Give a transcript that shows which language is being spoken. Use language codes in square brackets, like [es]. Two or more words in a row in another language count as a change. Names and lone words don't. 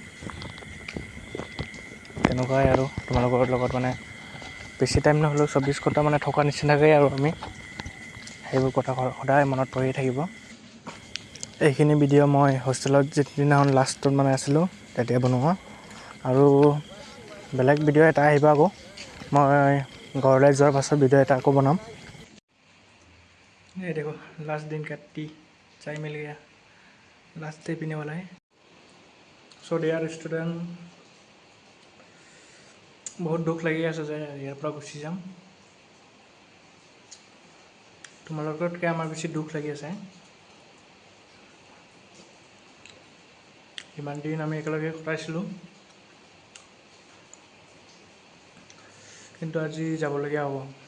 [as] তেনেকুৱাই আৰু তোমালোকৰ লগত মানে বেছি টাইম নহ'লেও 24 ঘণ্টা মানে থকা নিচিনাকৈ আৰু আমি সেইবোৰ কথা সদায় মনত পৰি থাকিব। এইখিনি ভিডিঅ' মই হোষ্টেলত যিদিনাখন লাষ্টত মানে আছিলোঁ তেতিয়া বনোৱা, আৰু বেলেগ ভিডিঅ' এটা আহিব আকৌ। মই ঘৰলৈ যোৱাৰ পাছত ভিডিঅ' এটা আকৌ বনাম। [hi] ये देखो लास्ट दिन का टी चाय मिल गया, लास्ट टी पीने वाला है। [en] so dear student, [hi] बहुत दुख [as] লাগি আছে যে ইয়াৰ পৰা গুচি যাম। তোমালোকতকৈ আমাৰ বেছি দুখ লাগি আছে। ইমান দিন আমি একেলগে কটাইছিলোঁ, কিন্তু আজি যাবলগীয়া হ'ব।